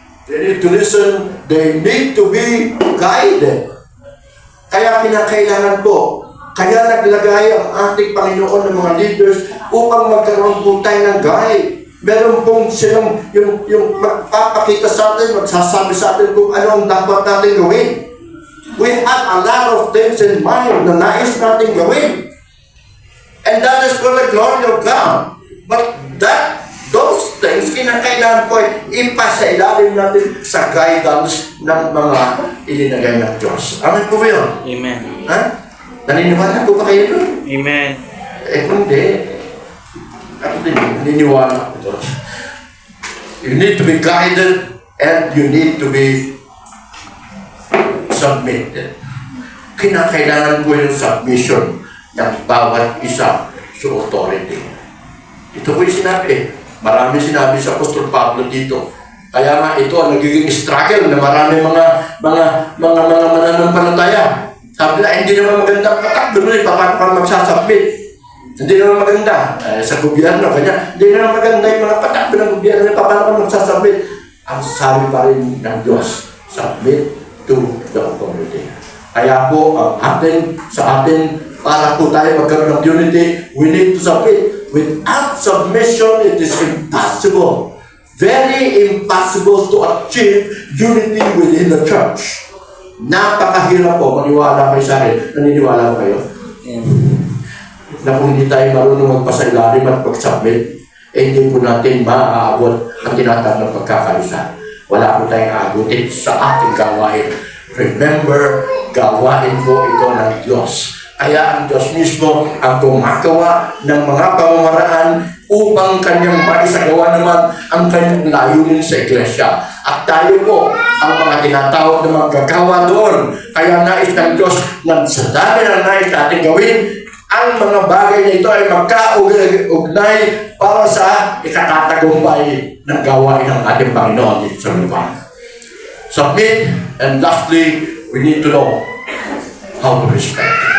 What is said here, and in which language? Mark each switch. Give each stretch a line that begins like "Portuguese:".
English: They need to listen. They need to be guided.
Filipino: Kaya kinakailangan po, kaya naglagay ang ating Panginoon ng mga leaders upang magkaroon po tayo ng guide. Meron pong silang yung magpapakita sa atin, magsasabi sa atin kung ano ang dapat natin gawin.
English: We have a lot of things in mind
Filipino: na nais natin gawin.
English: And that is for the glory of God. But those things,
Filipino: kinakailangan po ay ipasailalim natin sa guidance ng mga ilinagay ng Diyos. Amen po ba yun? Amen. Ha? Naniniwala po ba kayo doon? Amen. Kung hindi, ako din, naniniwala ko doon.
English: You need to be guided and you need to be submitted.
Filipino: Kinakailangan po yung submission ng bawat isa sa authority. Ito po yung sinabi. Marami sinabi sa Apostol Pablo dito. Kaya nga ito ang nagiging struggle na marami mga mananampalataya. Sabi na, hindi naman maganda patak. Doon paano ka magsasubmit? Hindi naman maganda. Sa gobyerno, kanya, hindi naman maganda yung mga patak ng gobyerno. Paano ka magsasubmit? Ang sabi pa rin ng Diyos,
English: submit to the authority.
Filipino: Kaya po, sa atin, para po tayo magkaroon ng unity, we need to submit.
English: Without submission, it is impossible. Very impossible to achieve unity within the church.
Filipino: Napakahirap po, maniwala kayo sa akin. Naniniwala ko kayo? Na kung hindi tayo marunong magpasailalim at pag-submit, hindi po natin maaabot ang tinatawag ng pagkakaisa. Wala po tayong aabutin sa ating gawain. Remember, gawain po ito ng Diyos. Kaya ang Diyos mismo ang gumagawa ng mga pamamaraan upang kanyang maisagawa naman ang kanyang layunin sa iglesia. At tayo po ang mga tinatawag na magagawa doon. Kaya nais ng Diyos na sa dami ng nais natin gawin, ang mga bagay na ito ay magkaugnay para sa ikatatagumpay ng gawain ng ating Panginoon dito sa lupa.
English: Submit, and lastly, we need to know how to respect.